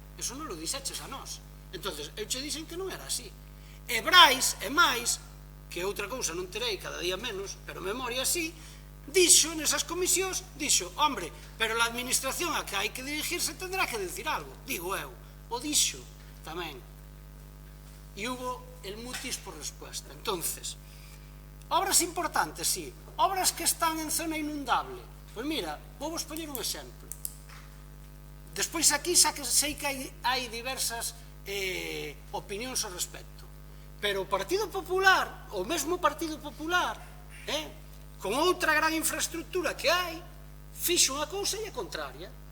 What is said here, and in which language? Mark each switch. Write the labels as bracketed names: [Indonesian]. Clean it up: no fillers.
[Galician] Eso non lo dixeches a nós. Entonces, eu che dixen que non era así. E Brais, e máis, que outra cousa non terei cada día menos, pero memoria así, dixo nesas comisións, dixo, hombre, pero a administración a que hai que dirigirse [Spanish] tendrá que decir algo, [Galician] digo eu, o dixo tamén. [Spanish] E hubo el mutis por respuesta. Entonces, obras importantes, sí, obras que están en zona inundable. [Galician] Pois mira, vou vos poñer un exemplo. Despois aquí sei que hai diversas opinións ao respecto, pero o Partido Popular, o mesmo Partido Popular, con outra gran infraestructura que hai, fixo unha cousa e a contraria.